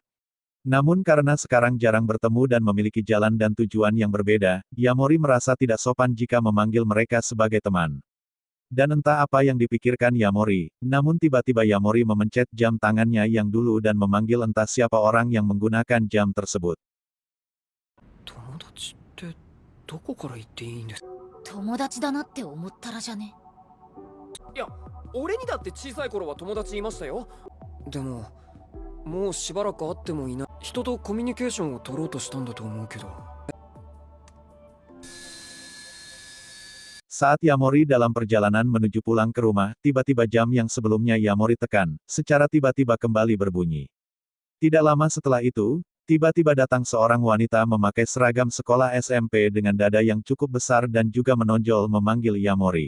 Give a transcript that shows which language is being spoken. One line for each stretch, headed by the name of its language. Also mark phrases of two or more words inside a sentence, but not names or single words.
Indonesian: Namun karena sekarang jarang bertemu dan memiliki jalan dan tujuan yang berbeda, Yamori merasa tidak sopan jika memanggil mereka sebagai teman. Dan entah apa yang dipikirkan Yamori, namun tiba-tiba Yamori memencet jam tangannya yang dulu dan memanggil entah siapa orang yang menggunakan jam tersebut.
Japanese: 友達ってどこから言っていいんです？友達だなって思ったらじゃね。いや、俺にだって小さい頃は友達いましたよ。でも、もうしばらく会ってもいない。人とコミュニケーションを取ろうとしたんだと思うけど。
Indonesian: Saat Yamori dalam perjalanan menuju pulang ke rumah, tiba-tiba jam yang sebelumnya Yamori tekan, secara tiba-tiba kembali berbunyi. Tidak lama setelah itu, tiba-tiba datang seorang wanita memakai seragam sekolah SMP dengan dada yang cukup besar dan juga menonjol memanggil Yamori.